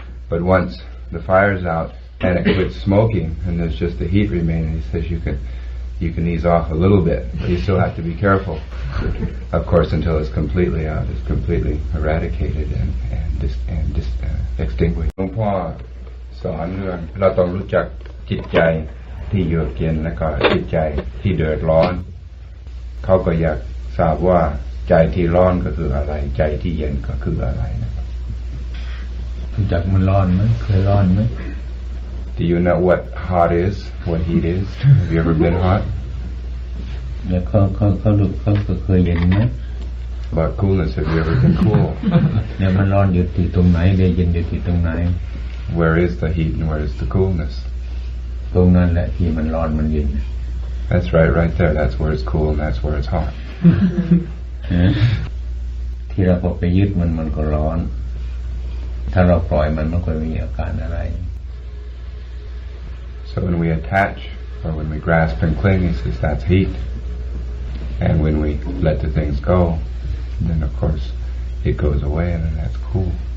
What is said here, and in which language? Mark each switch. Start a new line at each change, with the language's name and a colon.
English: But once the fire's out and it quits smoking and there's just the heat remaining, he says you can ease off a little bit, but you still have to be careful. Of course, until it's completely out, it's completely eradicated and extinguished.
Thai: หลวงพ่อสอนเรื่องเราต้องรู้จักจิตใจที่เยือกเย็นและก็จิตใจที่เดือดร้อนเขาก็อยากทราบว่าใจที่ร้อนก็คืออะไรใจที่เย็นก็คืออะไรนะครับ รู้จักมันร้อนไหมเคยร้อนไหม
English: Do you know what hot is? What heat is? Have you ever been hot?
Thai: แล้วเขาเคยเย็นไหม
English: About coolness, have you ever been cool?
Thai: เนี่ยมันร้อนอยู่ที่ตรงไหนเย็นอยู่ที่ตรงไหน
English: Where is the heat and where is the coolness?
Thai: ตรงนั้นแหละที่มันร้อนมันเย็น
English: That's right there. That's where it's cool and that's where it's hot.
Thai: ที่เราไปยึดมันก็ร้อนถ้าเราปล่อยมันก็ไม่มีอาการอะไร
English: So when we attach or when we grasp and cling, he says that's heat. And when we let the things go, then of course it goes away and then that's cool.